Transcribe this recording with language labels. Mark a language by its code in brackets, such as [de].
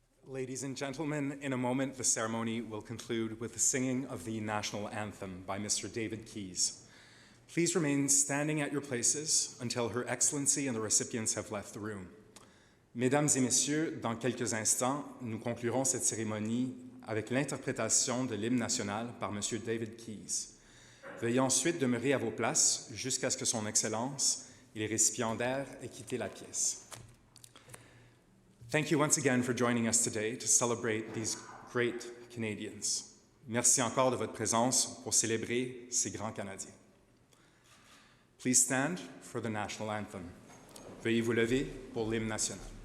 [en] Ladies and gentlemen, in a moment, the ceremony will conclude with the singing of the national anthem by Mr. David Keys. Please remain standing at your places until Her Excellency and the recipients have left the room. [fr] Mesdames et messieurs, dans quelques instants, nous conclurons cette cérémonie avec l'interprétation de l'hymne national par Monsieur David Keys. Veuillez ensuite demeurer à vos places jusqu'à ce que Son Excellence et les récipiendaires aient quitté la pièce. [en] Thank you once again for joining us today to celebrate these great Canadians. [fr] Merci encore de votre présence pour célébrer ces grands Canadiens. [en] Please stand for the national anthem. [fr] Veuillez vous lever pour l'hymne national.